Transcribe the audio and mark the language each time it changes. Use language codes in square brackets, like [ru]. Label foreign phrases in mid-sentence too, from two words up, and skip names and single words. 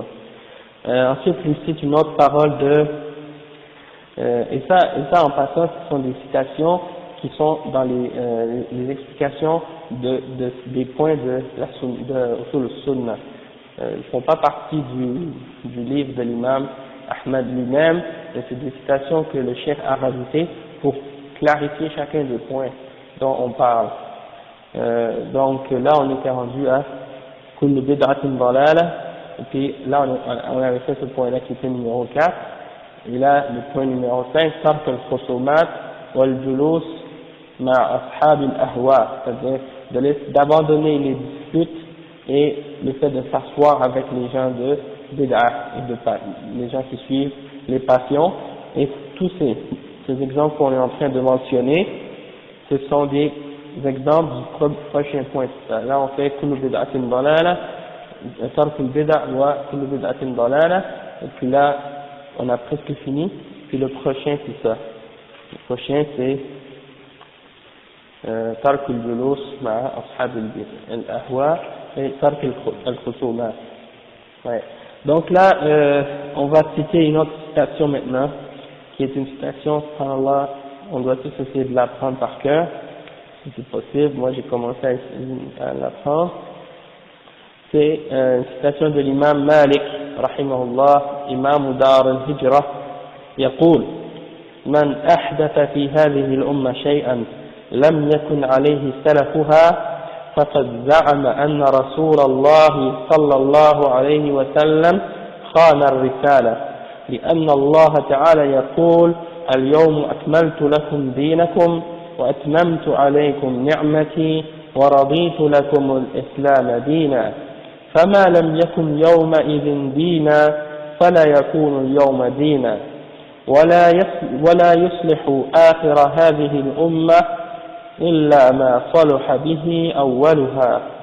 [fr] Ensuite, il cite une autre parole et ça en passant, ce sont des citations qui sont dans les explications des points de sur le sunna. Ils ne font pas partie du livre de l'imam Ahmad lui-même, mais c'est des citations que le cheikh a rajoutées pour clarifier chacun des points dont on parle. Donc là on était rendu à [ar] كل بدعة ضلالة, [fr] et puis là on avait fait ce point-là qui était numéro 4, et là le point numéro 5, [ar] ترك الخصومات والجلوس مع أصحاب الأهواء, [fr] c'est-à-dire d'abandonner les disputes et le fait de s'asseoir avec les gens de bid'a et les gens qui suivent les passions. Et tous ces exemples qu'on est en train de mentionner, ce sont des exemples du prochain point. Là on fait [ar] كل بدعة ضلالة ترك البدعة وكل بدعة ضلالة, [fr] et puis là on a presque fini, puis le prochain c'est ça. Le prochain c'est [ar] ترك الجلوس مع أصحاب الأهواء [fr] et [ar] ترك الخصومات. [fr] Ouais. Donc là, on va citer une autre citation maintenant, qui est une citation, subhanallah, on doit tous essayer de l'apprendre par cœur, si c'est possible. Moi j'ai commencé à l'apprendre. C'est une citation de l'imam Malik, [ar] رحمه الله إمام دار الهجرة, يقول: من أحدث في هذه الأمة شيئا لم يكن عليه سلفها فقد زعم أن رسول الله صلى الله عليه وسلم خان الرسالة، لأن الله تعالى يقول: اليوم أكملت لكم دينكم وأتممت عليكم نعمتي ورضيت لكم الإسلام دينا، فما لم يكن يومئذ دينا فلا يكون اليوم دينا، ولا يصلح آخر هذه الأمة إلا ما صلح به أولها.